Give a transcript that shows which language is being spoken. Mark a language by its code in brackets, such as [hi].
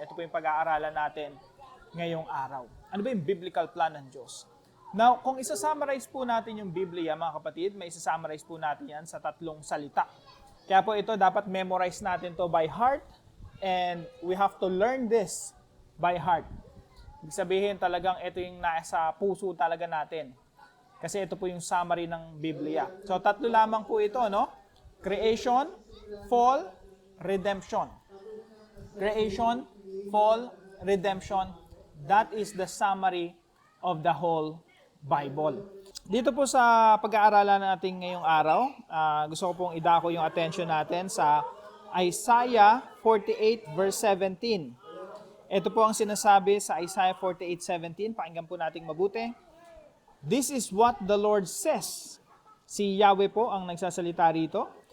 [tl] Ito po yung pag-aaralan natin ngayong araw. Ano ba yung biblical plan ng Diyos? Now, kung isa-summarize po natin yung Biblia, mga kapatid, may isa-summarize po natin yan sa 3 salita. Kaya po ito, dapat [en] memorize natin to by heart and we have to learn this by heart. [tl] Ibig sabihin talagang ito yung nasa puso talaga natin. Kasi ito po yung summary ng Biblia. So, 3 lamang po ito, no? [en] Creation, fall, redemption. Creation, fall, redemption. That is the summary of the whole Bible. [tl] Dito po sa pag-aaralan natin ngayong araw, gusto ko pong idako yung attention natin sa Isaiah 48 verse 17. Ito po ang sinasabi sa Isaiah 48:17. Pakinggan po nating mabuti. [en] This is what the Lord says. [tl] Si Yahweh po ang nagsasalita rito.